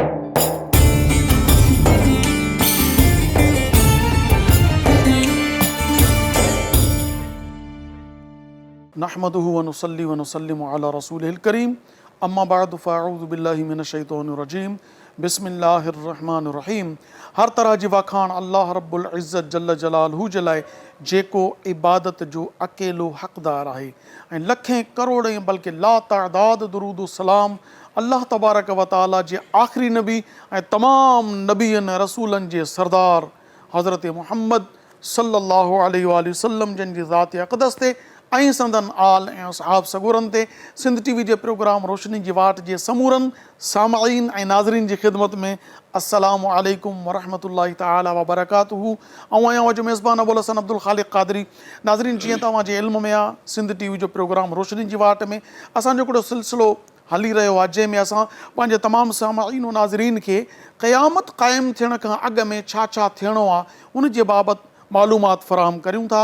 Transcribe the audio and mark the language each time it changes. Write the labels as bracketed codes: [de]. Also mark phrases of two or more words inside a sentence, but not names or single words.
[ar] نحمدہ ونصلی ونسلم علی رسولہ الکریم اما بعد فاعوذ باللہ من الشیطان الرجیم بسم اللہ الرحمن الرحیم. [sd] ہر طرح جی واکھاڻ اللہ رب العزت [ar] جل جلاله [sd] जे लाइ जेको इबादत जो अकेलो हक़दार आहे ऐं लखें करोड़ ऐं बल्कि ला तादाद दुरूद सलाम अल्लाह तबारक व ताला जे आख़िरी नबी ऐं तमाम नबीअनि रसूलनि जे सरदार हज़रत मुहम्मद [ar] صلى الله عليه وسلم [sd] जन जी ज़ात अक़दस ते ऐं संदन आल ऐं असहाब सगोरनि ते सिंध टीवी जे प्रोग्राम रोशनी जी वाट जे समूरनि सामाईन ऐं नाज़रीन जी ख़िदमत में [ar] السلام عليكم ورحمة الله تعالى وبركاته. [sd] ऐं आहियां जो मेज़बान अबुल हसन अब्दुल ख़ालिक़ क़ादरी. नाज़रीन, जीअं तव्हां जे इल्म में आहे, सिंध टीवी जो प्रोग्राम रोशनी जी वाट में असांजो हिकिड़ो सिलसिलो हली रहियो आहे जंहिंमें असां पंहिंजे तमामु सामाईन ऐं नाज़रीन खे क़यामत क़ाइमु थियण खां अॻु में छा छा थियणो आहे उन जे बाबति मालूमात फ़राहम करियूं था.